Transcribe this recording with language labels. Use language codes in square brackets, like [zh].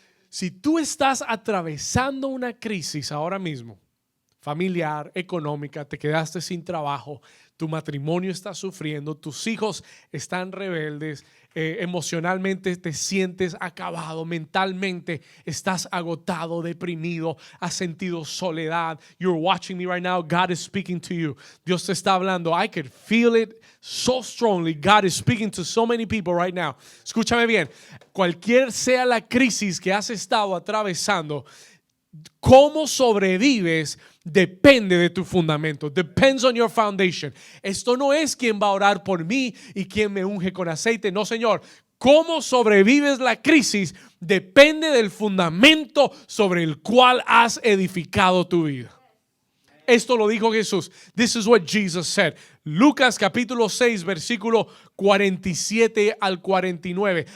[es] Si tú estás atravesando una crisis ahora mismo, familiar, económica, te quedaste sin trabajo, tu matrimonio está sufriendo, tus hijos están rebeldes, emocionalmente te sientes acabado, mentalmente estás agotado, deprimido, has sentido soledad. [en] You're watching me right now. God is speaking to you. [es] Dios te está hablando. [en] I could feel it so strongly. God is speaking to so many people right now. [es] Escúchame bien. Cualquier sea la crisis que has estado atravesando, cómo sobrevives depende de tu fundamento. [en] Depends on your foundation. [es] Esto no es quién va a orar por mí y quién me unge con aceite. No, Señor. Cómo sobrevives la crisis depende del fundamento sobre el cual has edificado tu vida. Esto lo dijo Jesús. [en] This is what Jesus said. [es] Lucas capítulo 6 versículo 47 al 49.